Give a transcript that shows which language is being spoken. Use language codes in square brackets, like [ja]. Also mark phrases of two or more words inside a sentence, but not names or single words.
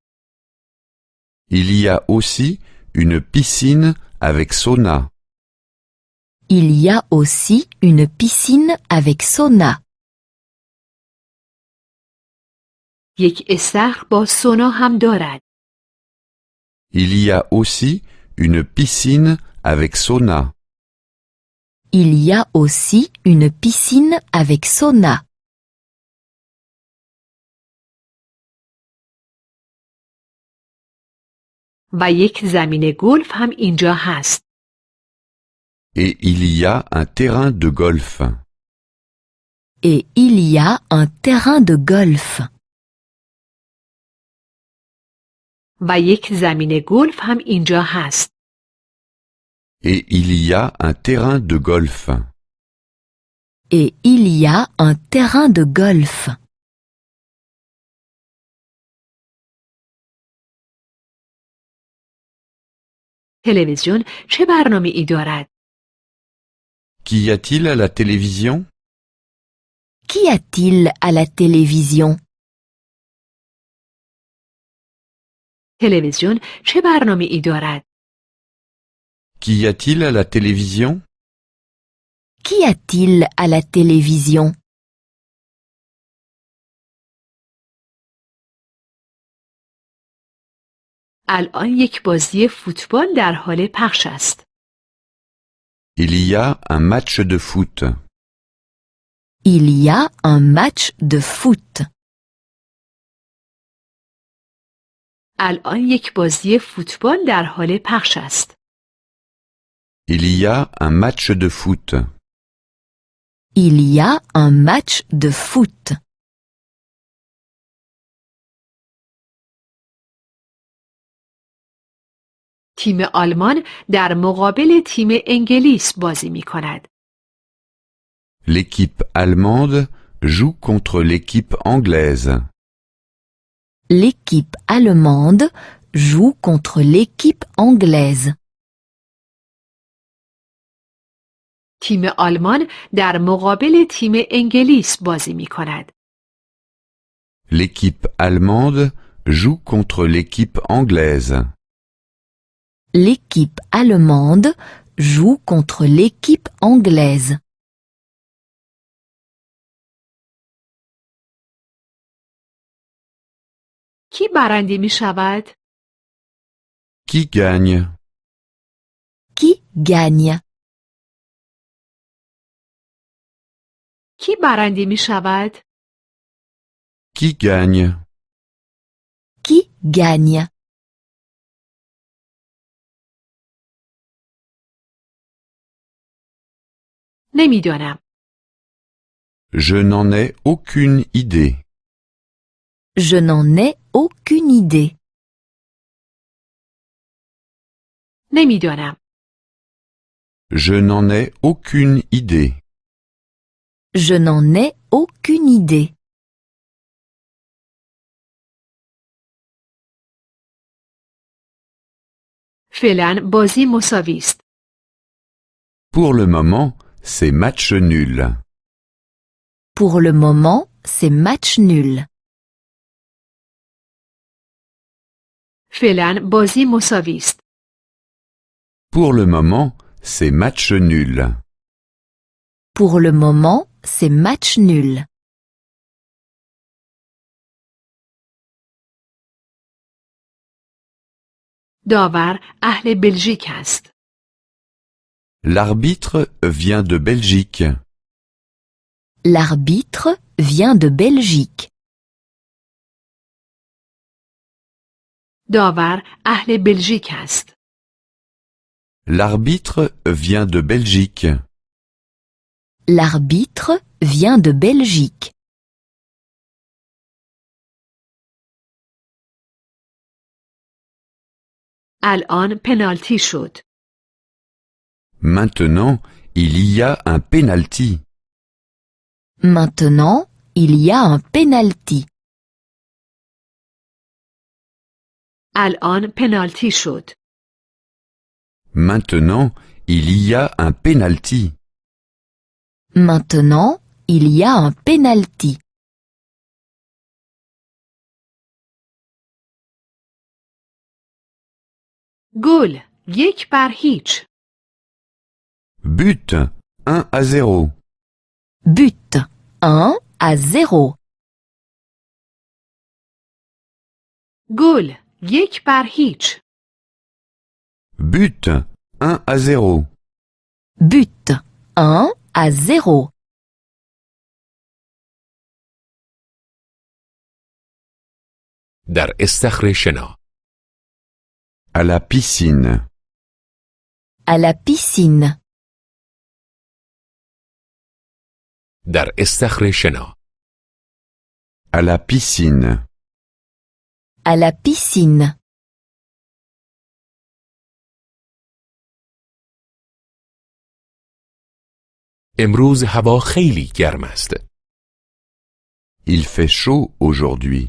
[fr] Il y a aussi une piscine avec sauna. Il y a aussi une piscine avec sauna. [fa] یک استخر با سونا هم دارد. [fr] Il y a aussi une piscine avec sauna. Il y a aussi une piscine avec sauna. [fa] و یک زمین گلف هم اینجا هست. [fr] Et il y a un terrain de golf. Et il y a un terrain de golf. [fa] و یک زمین گلف هم اینجا هست. [fr] Et il y a un terrain de golf. Et il y a un terrain de golf. [fa] تلویزیون چه برنامه ای دارد؟ [fr] Qu'y a-t-il à la télévision? Qu'y a-t-il à la télévision? [fa] تلویزیون چه برنامه ای دارد؟ [fr] Qu'y a-t-il à la télévision? Qu'y a-t-il à la télévision? [fa] الان یک بازی فوتبال در حال پخش است. [fr] Il y a un match de foot. Il y a un match de foot. [fa] الان یک بازی فوتبال در حال پخش است. [fr] Il y a un match de foot. Il y a un match de foot. [fa] تیم آلمان در مقابل تیم انگلیس بازی می کند. [fr] L'équipe allemande joue contre l'équipe anglaise. L'équipe allemande joue contre l'équipe anglaise. [fa] تیم آلمان در مقابل تیم انگلیس بازی می کند. [fr] L'équipe allemande joue contre l'équipe anglaise. L'équipe allemande joue contre l'équipe anglaise. [fa] کی برنده می شود؟ [fr] Qui gagne? Qui gagne? [fa] کی برنده می شود؟ [fr] Qui gagne? Qui gagne? [fa] نمیدانم. [fr] Je n'en ai aucune idée. Je n'en ai aucune idée. [fa] نمیدانم. [fr] Je n'en ai aucune idée. Je n'en ai aucune idée. [fa] فعلا بازی مساوی است. [fr] Pour le moment, c'est match nul. Pour le moment, c'est match nul. [fa] فعلا بازی مساوی است. [fr] Pour le moment, c'est match nul. Pour le moment, c'est match nul. [fa] داور اهل بلژیک است. [fr] L'arbitre vient de Belgique. L'arbitre vient de Belgique. [fa] داور اهل بلژیک است. [fr] L'arbitre vient de Belgique. L'arbitre vient de Belgique. [fa] الان پنالتی شد. [fr] Maintenant, il y a un penalty. Maintenant, il y a un penalty. [fa] الان پنالتی شد. [fr] Maintenant, il y a un penalty. Maintenant, il y a un penalty. [fa] گل 1-0. [fr] But 1-0. But 1-0. [fa] گل 1-0. [fr] But 1-0. But 1-0. [fa] در استخر شنا. [fr] À la piscine. À la piscine. [fa] در استخر شنا. [fr] À la piscine. À la piscine. [fa] امروز هوا خیلی گرم است. [fr] Il fait chaud aujourd'hui.